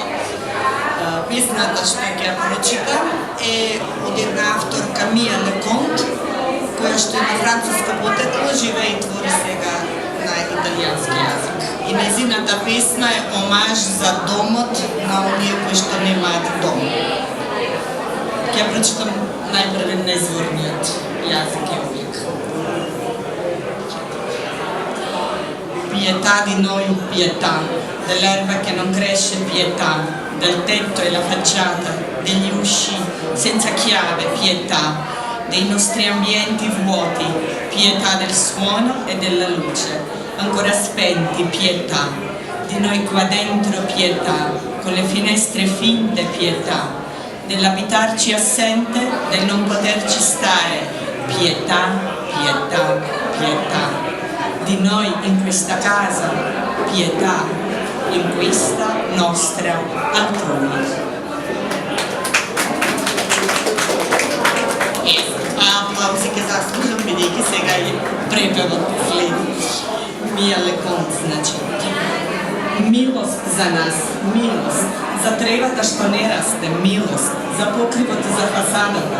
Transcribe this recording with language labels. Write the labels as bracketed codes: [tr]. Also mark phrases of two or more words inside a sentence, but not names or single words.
[mk] Песната што ќе ја прочитам е од една авторка Мија Леконт, која што е на француско потекло, живее и твори сега на италијански јазик. И незината песна е омаж за домот на оние кои што немаат дом. Ќе прочитам најпрве незворниот јазик и uvijek. [it] Pietà di noi pietà, dell'erba che non cresce pietà, del tetto e la facciata, degli usci senza chiave pietà, dei nostri ambienti vuoti, pietà del suono e della luce, ancora spenti, pietà, di noi qua dentro pietà, con le finestre finte pietà, dell'abitarci assente, del non poterci stare, pietà, pietà, pietà, di noi in questa casa, pietà, in questa nostra altrui. [mk] Аплаузите заслужам, бидејќи сега и препевот следи. Мија Леконт, значи. Милост за нас, милост, за тревата што не расте, милост, за покривот и за фасадата,